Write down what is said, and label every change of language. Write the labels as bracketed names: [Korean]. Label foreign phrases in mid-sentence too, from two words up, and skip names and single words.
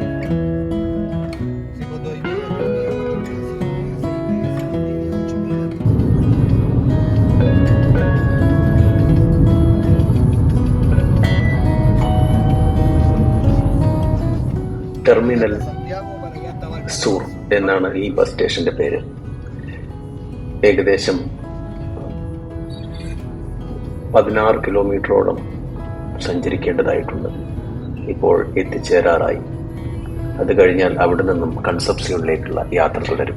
[Spanish] Sí, pues 2:30, 3:30, 4:30, 6:30, 8:30. ടെർമിനൽ Santiago para allá hasta Valparaíso. [Malayalam] സൂർ എന്നാണ് ഈ ബസ് സ്റ്റേഷന്റെ പേര്. ഏകദേശം 16 കിലോമീറ്ററോളം സഞ്ചരിക്കേണ്ടതായിട്ടുണ്ട്. ഇപ്പോൾ എത്തിച്ചേരാറായി. അത് കഴിഞ്ഞാൽ അവിടെ നിന്നും കൺസെപ്സിയോണിലേക്കുള്ള യാത്ര തുടരും.